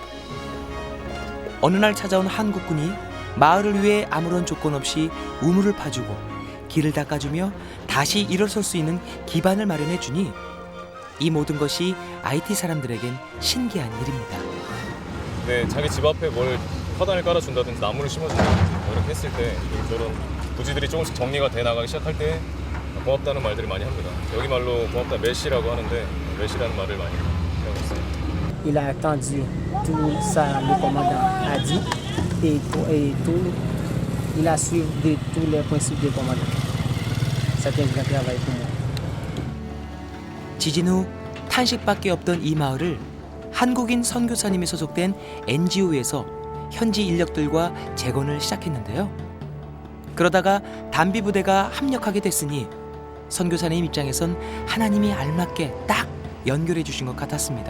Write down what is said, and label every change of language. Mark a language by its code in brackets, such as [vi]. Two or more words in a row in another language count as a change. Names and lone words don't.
[ko] 어느 날 찾아온 한국군이 마을을 위해 아무런 조건 없이 우물을 파주고 길을 닦아주며 다시 일어설 수 있는 기반을 마련해 주니 이 모든 것이 IT 사람들에겐 신기한 일입니다. 네, 자기 집 앞에 뭘 화단을 깔아준다든지 나무를 심어준다든지 이렇게 했을 때 저런 부지들이 조금씩 정리가 돼 나가기 시작할 때 고맙다는 말들을 많이 합니다. 여기 말로 고맙다 메시라고 하는데 메시라는 말을 많이 하고 있어요. [fr] Il a entendu tout ça, le commandant a dit, et tout, il a suivi tous les principes du commandant. C'est un grand travail pour moi. [ko] 지진 후 탄식밖에 없던 이 마을을 한국인 선교사님이 소속된 NGO에서 현지 인력들과 재건을 시작했는데요. 그러다가 단비 부대가 합력하게 됐으니 선교사님 입장에선 하나님이 알맞게 딱 연결해 주신 것 같았습니다.